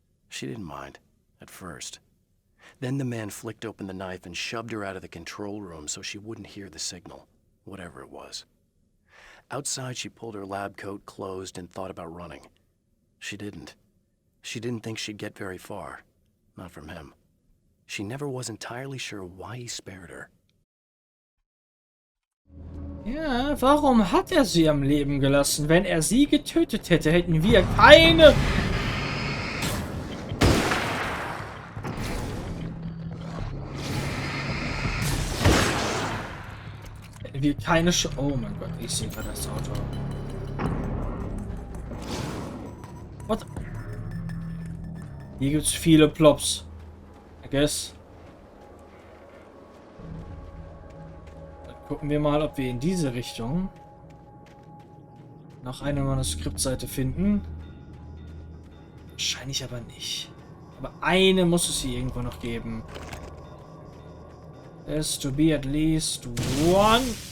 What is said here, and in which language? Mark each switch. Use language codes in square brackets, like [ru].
[en] She didn't mind, at first. Then the man flicked open the knife and shoved her out of the control room so she wouldn't hear the signal, whatever it was. Outside, she pulled her lab coat closed and thought about running. She didn't. She didn't think she'd get very far. Not from him. She never was entirely sure why he spared her. [de] Ja, warum hat er sie am Leben gelassen? Wenn er sie getötet hätte, hätten wir keine... Hätten wir keine Oh mein Gott, ich sehe gerade das Auto. [en] What? [de] Hier gibt's viele Plops. [en] I guess. [de] Gucken wir mal, ob wir in diese Richtung noch eine Manuskriptseite finden. Wahrscheinlich aber nicht. Aber eine muss es hier irgendwo noch geben. [en] There's to be at least one.